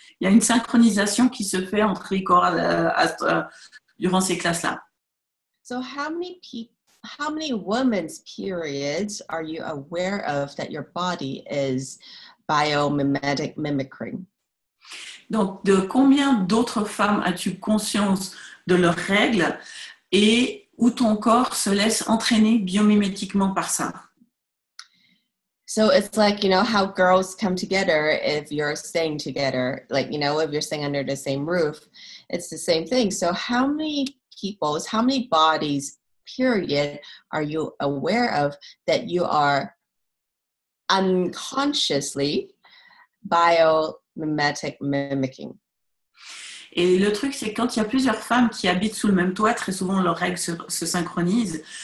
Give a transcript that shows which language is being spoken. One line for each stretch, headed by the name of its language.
French: Il y a une synchronisation qui se fait entre les corps durant ces classes-là.
English: So how many women's periods are you aware of that your body is biomimetic mimicking?
French: Donc, de combien d'autres femmes as-tu conscience de leurs règles et où ton corps se laisse entraîner biomimétiquement par ça?
English: So it's like, how girls come together if you're staying together, like, if you're staying under the same roof, it's the same thing. So how many bodies, period, are you aware of that you are unconsciously biomimetic mimicking?
French: Et le truc, c'est quand il y a plusieurs femmes qui habitent sous le même toit, très souvent leurs règles se synchronisent.